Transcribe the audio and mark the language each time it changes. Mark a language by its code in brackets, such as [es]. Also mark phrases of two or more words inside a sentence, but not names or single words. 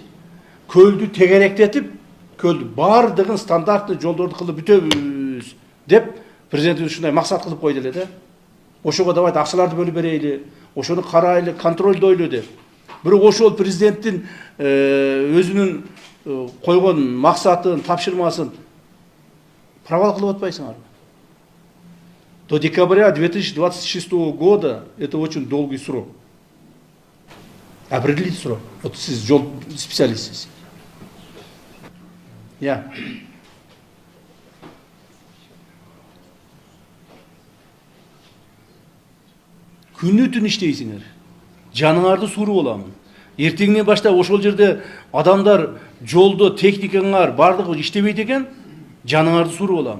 [ky] Көлдү тегеректетип, көлдү бардыгын стандарттуу жолдорду кылып бүтөбүз деп президентибиз ушундай максат кылып койду эле да. Ошого давайте акчаларды бөлүп берейли, ошону карайлы, контролдойлу деп. Бирок ошол президенттин өзүнүн койгон максатын, тапшырмасын провал кылып атпайсыңарбы? [ru] До декабря 2026 года это очень долгий срок. Определить срок. Вот [ky] сиз жол специалистсиз. Я. Күнү түн иштейсиңер. Жаныңарды сууруп аламын. Эртеңинен баштап ошол жерде адамдар жолдо техникаңар бардыгы иштебейт экен, жаныңарды сууруп аламын.